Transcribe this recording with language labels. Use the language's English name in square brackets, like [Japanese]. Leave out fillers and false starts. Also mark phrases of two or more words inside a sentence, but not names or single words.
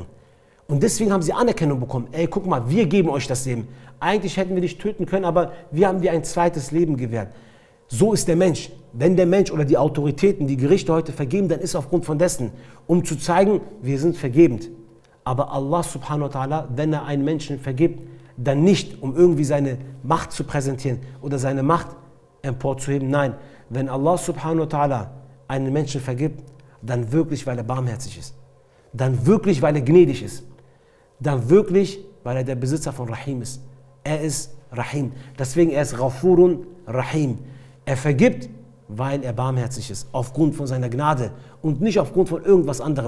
[German] Und deswegen haben sie Anerkennung bekommen. Ey, guck mal, wir geben euch das Leben. Eigentlich hätten wir dich töten können, aber wir haben dir ein zweites Leben gewährt. So ist der Mensch. Wenn der Mensch oder die Autoritäten, die Gerichte heute vergeben, dann ist aufgrund von dessen, um zu zeigen, wir sind vergebend. [Arabic] Aber Allah subhanahu wa ta'ala, [German] wenn er einen Menschen vergibt, dann nicht, um irgendwie seine Macht zu präsentieren oder seine Macht emporzuheben. Nein, wenn [Arabic] Allah subhanahu wa ta'ala [German] einen Menschen vergibt, dann wirklich, weil er barmherzig ist. Dann wirklich, weil er gnädig ist. Dann wirklich, weil er der Besitzer von Rahim ist. Er ist Rahim. Deswegen er ist [Arabic] Ghafurun Rahim. [German] Er vergibt, weil er barmherzig ist, aufgrund von seiner Gnade und nicht aufgrund von irgendwas anderem.